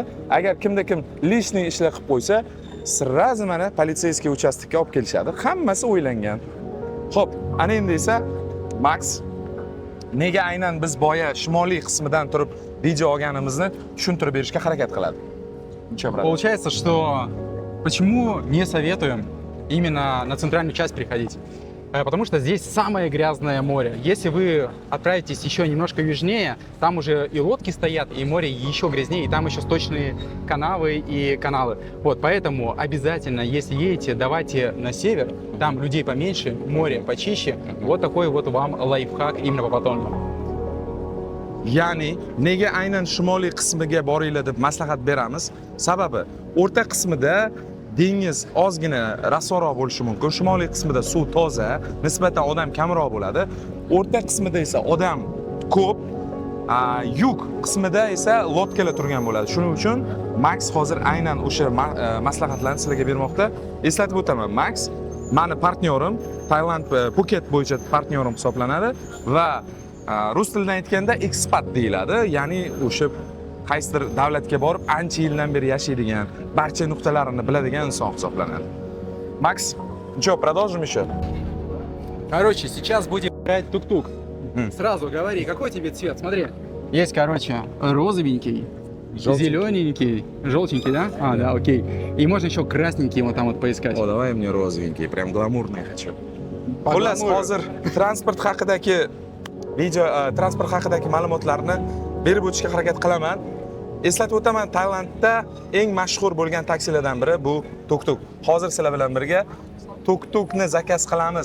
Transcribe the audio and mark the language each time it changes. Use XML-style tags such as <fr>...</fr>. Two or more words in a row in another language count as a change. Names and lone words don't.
<uz>Agar kimda kim lishniy ishlar qilib qo'ysa, srazu mana</uz> <ru>полицейский участок</ru> <uz>olib kelishadi. Hammasi o'ylangan. Xo'p, ana endi esa Max nega aynan biz boya shimoliy qismidan turib video olganimizni tushuntirib berishga harakat qiladi.</uz> <ru>Получается, что почему не советуем именно на центральную часть приходить? Потому что здесь самое грязное море. Если вы отправитесь еще немножко южнее, там уже и лодки стоят, и море еще грязнее, и там еще сточные канавы и каналы. Вот, поэтому обязательно, если едете, давайте на север, там людей поменьше, море почище. Вот такой вот вам лайфхак именно по Патонгу.</ru> <uz>Ya'ni nega aynan shimoliy qismiga boringlar deb maslahat beramiz? Sababi o'rta qismida dengiz ozgina rasvoroq bo'lishi mumkin. Shimoliy qismida suv toza, nisbatan odam kamroq bo'ladi. O'rta qismida esa odam ko'p, yuk qismida esa lodkalar turgan bo'ladi. Shuning uchun Max hozir aynan o'sha maslahatlarni sizlarga bermoqda. Eslatib o'taman, Max meni partnyorim, Tailand Phuket bo'yicha partnyorim hisoblanadi va rus tilidan aytganda ekspat deyiladi. Ya'ni o'sha qaysidir davlatga borib ancha yildan beri yashaydigan, barcha nuqtalarini biladigan inson hisoblanadi.</uz> <ru>Max, что, продолжим еще? Короче, сейчас будем брать тук-тук. Сразу говори, какой тебе цвет? Смотри. Есть, короче, розовенький, зелененький, желтенький, да? Да, окей. И можно еще красненький вот там вот поискать. О, давай мне розовенький, прям гламурный хочу.</ru> <uz>Xullas, hozir transport haqidagi transport haqidagi ma'lumotlarni berib o'tishga harakat qilaman. Eslatib o'taman, Tailandda eng mashhur bo'lgan taksilardan biri bu tuk-tuk. Hozir sizlar bilan birga tuk-tukni zakaz qilamiz.</uz>